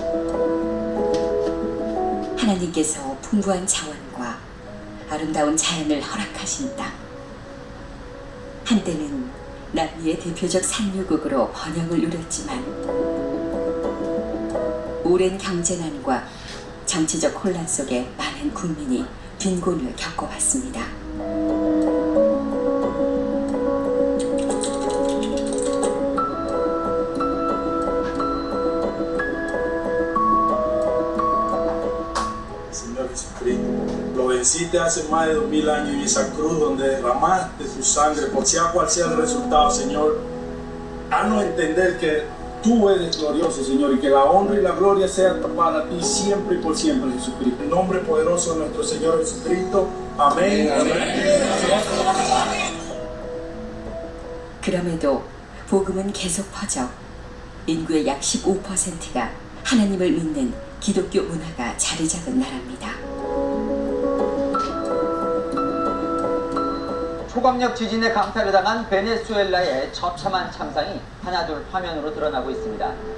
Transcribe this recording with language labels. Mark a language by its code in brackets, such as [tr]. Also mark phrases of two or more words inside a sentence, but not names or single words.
[ko] 하나님께서 풍부한 자원과 아름다운 자연을 허락하신 땅. 한때는 남미의 대표적 산유국으로 번영을 누렸지만 오랜 경제난과 정치적 혼란 속에 많은 국민이 빈곤을 겪어왔습니다. [es] Lo venciste hace más de 2000 años en esa cruz donde derramaste tu sangre, por sea cual sea el resultado, Señor. Haznos entender que tú eres glorioso, Señor, y que la honra y la gloria sea para ti siempre y por siempre, Jesucristo. En nombre poderoso de nuestro Señor Jesucristo. Amén. Amén. [ko] 그럼에도 복음은 계속 퍼져 인구의 약 15%가 하나님을 믿는 기독교 문화가 자리 잡은 나라입니다. 초강력 지진에 강타를 당한 베네수엘라의 처참한 참상이 하나둘 화면으로 드러나고 있습니다.